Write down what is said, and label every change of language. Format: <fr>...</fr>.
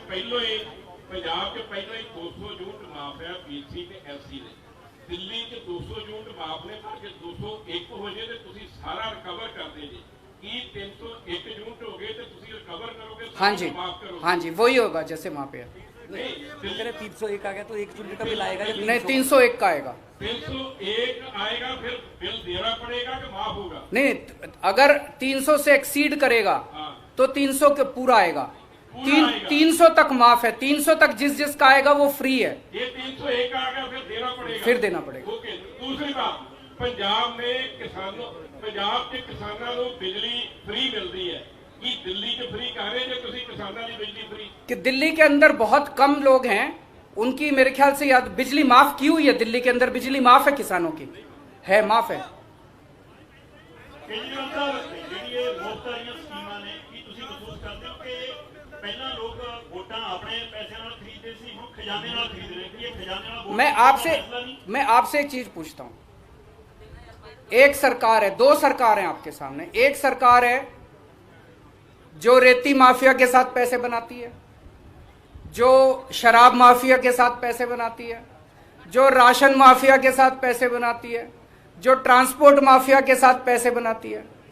<pa>ਪੰਜਾਬ के ਪਹਿਲਾਂ ਹੀ 200 ਯੂਨਿਟ ਮਾਫ ਹੈ ਪੀਸੀ ਤੇ ਐਸਸੀ ਨੇ। ਦਿੱਲੀ 'ਚ 200 ਯੂਨਿਟ ਮਾਫ ਨੇ, ਪਰ ਜੇ 201 ਹੋ ਜੇ ਤੇ ਤੁਸੀਂ ਸਾਰਾ ਰਿਕਵਰ ਕਰਦੇ ਜੀ। ਕੀ 301 ਯੂਨਿਟ ਹੋ ਗਏ ਤੇ ਤੁਸੀਂ ਰਿਕਵਰ ਕਰੋਗੇ?</pa> <hi>हाँ जी, हाँ जी, वही होगा जैसे वहां पे है। 301 आ गया तो 1 यूनिट का बिल आएगा? नहीं, 301 का आएगा। 301 आएगा, फिर बिल देना पड़ेगा कि माफ होगा? नहीं, अगर 300 से एक्सीड करेगा तो 300 के पूरा आएगा। 300 तक माफ है, 300 तक जिसका आएगा वो फ्री है। ये 301 आ गया, फिर देना पड़ेगा? फिर देना पड़ेगा। ओके। दूसरी बात, पंजाब में पंजाब के किसानों को बिजली फ्री मिलती है, कि दिल्ली के फ्री कह रहे हैं तुसी किसानों की बिजली फ्री? कि दिल्ली के अंदर बहुत कम लोग हैं, उनकी मेरे ख्याल से याद बिजली माफ की हुई है। दिल्ली के अंदर बिजली माफ है, किसानों की है, माफ है।</hi> <pa>केजरीवाल साहब, ਜਿਹੜੀ ਇਹ ਮੁਫਤ ਵਾਲੀਆਂ ਸਕੀਮਾਂ ਨੇ, ਕੀ ਤੁਸੀਂ ਮਹਿਸੂਸ ਕਰਦੇ ਹੋ ਕਿ ਪਹਿਲਾਂ ਲੋਕ ਵੋਟਾਂ ਆਪਣੇ ਪੈਸਿਆਂ ਨਾਲ ਖਰੀਦਦੇ ਸੀ, ਹੁਣ ਖਜ਼ਾਨੇ ਨਾਲ ਖਰੀਦ ਰਹੇ? ਕਿ ਇਹ ਖਜ਼ਾਨੇ ਨਾਲ</pa> <hi>मैं आपसे एक चीज पूछता हूं। एक सरकार है, 2 सरकार हैं आपके सामने। एक सरकार है जो रेती माफिया के साथ पैसे बनाती है, जो शराब माफिया के साथ पैसे बनाती है, जो राशन माफिया के साथ पैसे बनाती है, जो ट्रांसपोर्ट माफिया के साथ पैसे बनाती है।</hi>